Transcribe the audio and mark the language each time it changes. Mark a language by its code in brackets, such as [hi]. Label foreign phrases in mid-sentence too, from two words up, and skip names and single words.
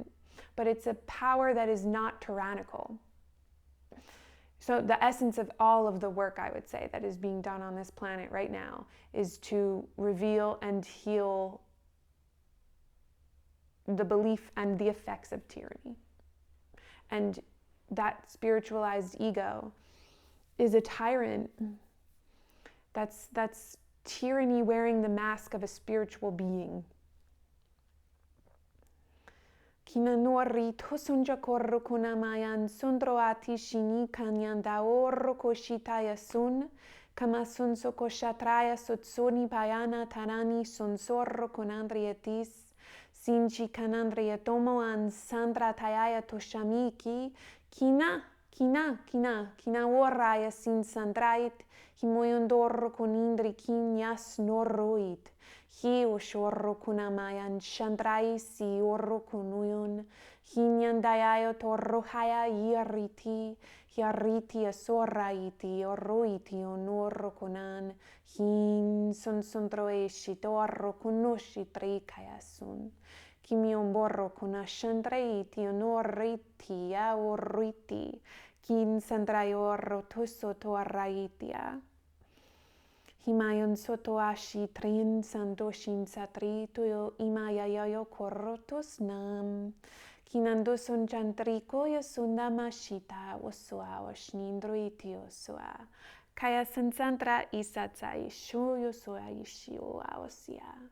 [en] But it's a power that is not tyrannical. So the essence of all of the work, I would say, that is being done on this planet right now is to reveal and heal the belief and the effects of tyranny. And that spiritualized ego is a tyrant. That's tyranny wearing the mask of a spiritual being. Kinanori tosunja korro kunamayan sundroati shini kanyan daorro koshitaya sun kamasun sokoshatraya sotsoni payana tarani sonsorro konandrietis sinchi kanandrietomo an sandra tayaya toshamiki kina warraya sin sandrait himoyondorro konindri kinyas norroit hi oshorro kunamayan shandrai si orro kunuyon hinyandayayo torro haya hiariti asorraiti orroiti onorro kunan hin sonsondroeshi torro kunoshi trikayasun kimionborro kunashandraiti onorriti aorriti kin sandrayorro tosso torraitia himayon sotoashi trin santoshin satri tuyo imayayo korrotos nam kinando son chantriko yasundamashita osua oshnindroiti osua kaya sansantra isatsa isho yosua ishio aosia.